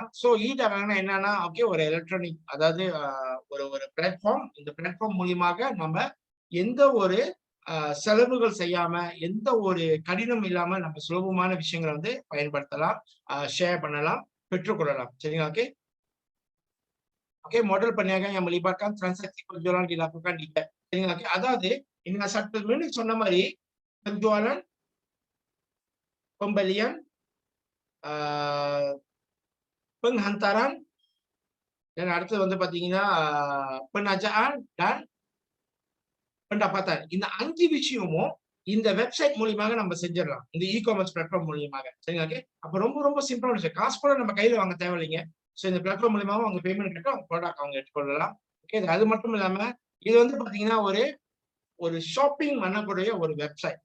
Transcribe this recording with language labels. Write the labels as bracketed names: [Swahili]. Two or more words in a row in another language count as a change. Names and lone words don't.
[Tamil] சோ இ-டாகாங்னா என்னன்னா ஓகே ஒரு எலக்ட்ரானிக், அதாவது ஒரு பிளாட்ஃபார்ம். இந்த பிளாட்ஃபார்ம் மூலியமாக நம்ம எந்த ஒரு செலவுகள் செய்யாம, எந்த ஒரு கடினம் இல்லாம நம்ம சுலபமான விஷயங்களை பயன்படுத்தலாம், ஷேர் பண்ணலாம், பெற்றுக்கொள்ளலாம். சரிங்களா? ஓகே [Malay] Oke, model perniagaan yang melibatkan transaksi penjualan dilakukan di [Tamil] சரிங்களா? அதாவது நான் சற்று முன்னாடி சொன்ன மாதிரி [Malay] penjualan, pembelian, penghantaran, dan [Tamil] அடுத்தது பாத்தீங்கன்னா [Malay] penajaan dan pendapatan. [Tamil] இந்த 5 விஷயமும் இந்த வெப்சைட் மூலியமாக நம்ம செஞ்சிடலாம். இந்த இ-காமர்ஸ் பிளாட்ஃபார்ம் மூலியமாக. சரிங்களா? அப்ப ரொம்ப சிம்பிளான விஷயம். காசு கூட நம்ம கையில வாங்க தேவையில்லைங்க. சோ இந்த பிளாட்ஃபார்ம் மூலியமாக அவங்க பேமெண்ட் கட்டி அவங்க ப்ராடக்ட் அவங்க எடுத்துக்கொள்ளலாம். ஓகே அது மட்டும் இல்லாம இது பாத்தீங்கன்னா ஒரு ஷாப்பிங் பண்ணக்கூடிய ஒரு வெப்சைட்.